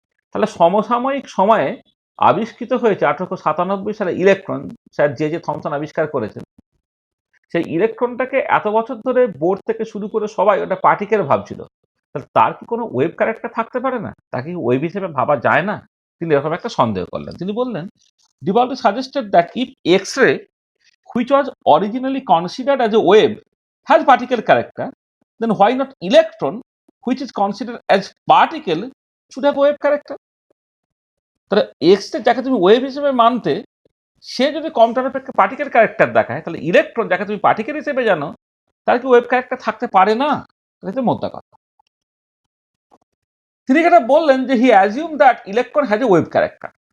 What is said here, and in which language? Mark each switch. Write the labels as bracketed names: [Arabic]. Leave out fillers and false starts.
[Bangla] তাহলে সমসাময়িক সময়ে আবিষ্কৃত হয়েছে 1897 সালে ইলেকট্রন, স্যার জে থমসন আবিষ্কার করেছেন। সেই ইলেকট্রনটাকে এত বছর ধরে বোর থেকে শুরু করে সবাই ওটা পার্টিকেল ভাবছিল, তাহলে তার কি কোনো ওয়েভ ক্যারেক্টার থাকতে পারে না? তাকে কি ওয়েভ হিসেবে ভাবা যায় না? তিনি এরকম একটা সন্দেহ করলেন। তিনি বললেন, [English] "De Broglie suggested that if X-ray, which was originally considered as a wave, has particle character, then why not electron, which is considered as particle, should have wave character?" [Bangla] তাহলে এক্স-রে যাকে তুমি ওয়েভ হিসেবে মানতে, সে যদি computer অপেক্ষা particle character দেখায়, তাহলে electron যাকে তুমি পার্টিকেল হিসেবে জানো, তার কি ওয়েভ ক্যারেক্টার থাকতে পারে না? এটা হচ্ছে মোদ্দা কথা। তিনি যেটা বললেন যে [English] He assume that electron has a wave character.